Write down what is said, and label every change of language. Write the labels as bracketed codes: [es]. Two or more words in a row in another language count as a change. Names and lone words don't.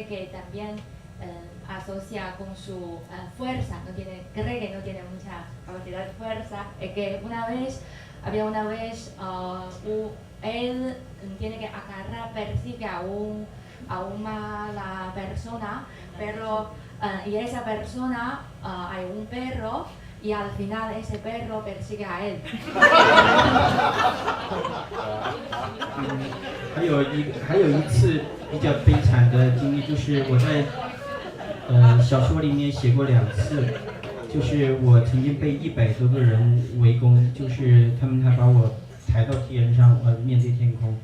[es] que también asocia con su fuerza, cree que no tiene mucha capacidad de fuerza, que había una vez él tiene que persigue a una mala persona, pero y esa persona hay un perro y al final ese perro persigue a él. [zh] 还有一次比较悲惨的经历，就是我在小说里面写过2次，就是我曾经被100多个人围攻，就是他们还把我抬到天上，面对天空。